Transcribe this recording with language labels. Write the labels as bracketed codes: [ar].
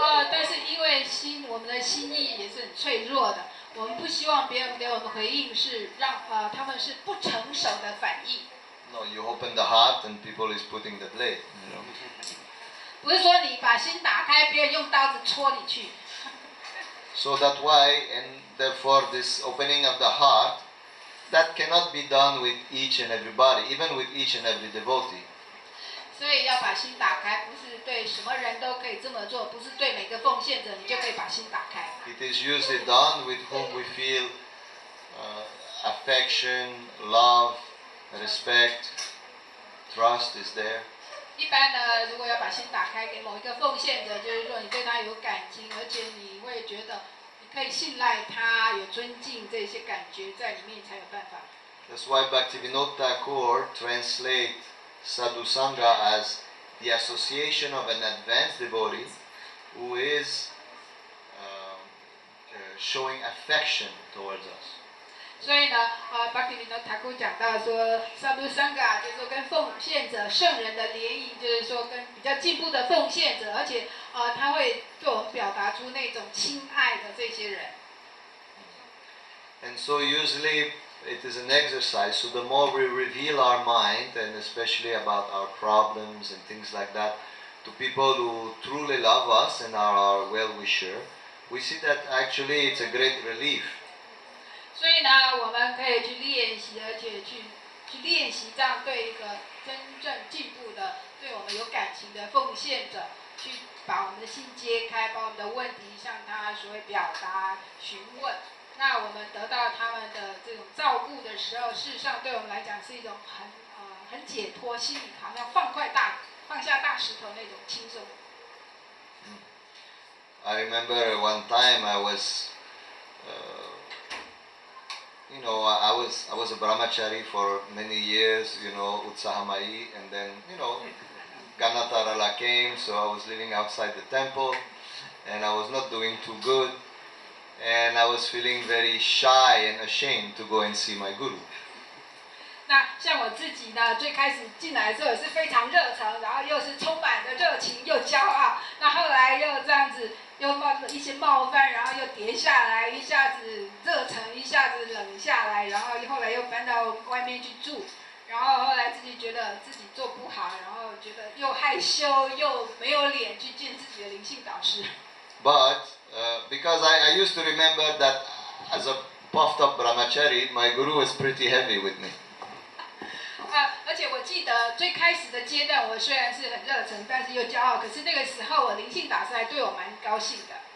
[zh] 但是因为我们的心意也是很脆弱的，我们不希望别人给我们回应是让他们是不成熟的反应。 [en] No, you open the heart and people is putting the blade. You know? [zh] 不是说你把心打开，别人用刀子戳你去。 [en] So that why, and therefore this opening of the heart, that cannot be done with each and everybody, even with each and every devotee. [zh] 所以要把心打开，不是对什么人都可以这么做，不是对每个奉献者你就可以把心打开。 [en] It is usually done with whom we feel affection, love, respect, trust is there. [zh] 一般呢，如果要把心打开给某一个奉献者，就是说你对他有感情，而且你会觉得你可以信赖他，有尊敬这些感觉在里面才有办法。 [en] That's why Bhaktivinoda Thakur translate Sadhu Sangha as the association of an advanced devotee who is showing affection towards us. [zh] 所以呢，Bhaktivinoda Thakur 讲到说，Sadhu Sangha 就是说跟奉献者、圣人的联谊，就是说跟比较进步的奉献者，而且他会对我们表达出那种亲爱的这些人。 [en] And so usually it is an exercise, so the more we reveal our mind, and especially about our problems and things like that, to people who truly love us and are our well-wisher, we see that actually it's a great relief. [zh] 所以呢，我们可以去练习，而且去练习这样对一个真正进步的、对我们有感情的奉献者，去把我们的心揭开，把我们的问题向他所谓表达、询问。那我们得到他们的这种照顾的时候，事实上对我们来讲是一种很解脱，心里好像放下大石头那种轻松。 [en] I remember one time I was, I was a brahmachari for many years, Utsahamai, and then, Ganatarala came, so I was living outside the temple, and I was not doing too good. And I was feeling very shy and ashamed to go and see my guru. [zh] 那像我自己呢，最开始进来的时候也是非常热诚，然后又是充满着热情又骄傲。那后来又这样子，又一些冒犯，然后又跌下来，一下子热诚，一下子冷下来，然后后来又搬到外面去住，然后后来自己觉得自己做不好，然后觉得又害羞又没有脸去见自己的灵性导师。 [en] But because I used to remember that as a puffed up brahmachari, my guru was pretty heavy with me. [zh] 而且我记得最开始的阶段，我虽然是很热忱，但是又骄傲。可是那个时候，我灵性导师还对我蛮高兴的。